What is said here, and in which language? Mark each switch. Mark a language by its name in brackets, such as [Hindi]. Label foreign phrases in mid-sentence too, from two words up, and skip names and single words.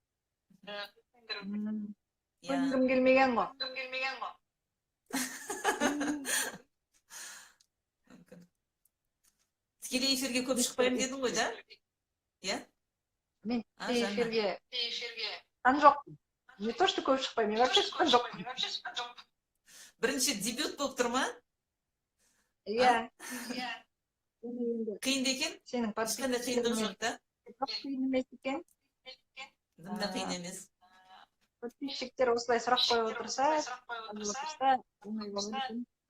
[Kazakh] Көндірім келмеген ғой. Тікелей эфирге көп шықпаймын дедің ғой да? Иә? Мен эфирге шыққан жоқпын. [Russian] Не то, что [Kazakh] көп шықпаймын, мен вообще шыққан жоқпын. Бірінші дебют болып тұр ма? Иә. Қиын екен? Сенің ешқандай қиындығы жоқ та? Қиын емес екен. Дымда қиын емес. Подписчиктер осылай сұрақ қойып отырса, оңай болар екен.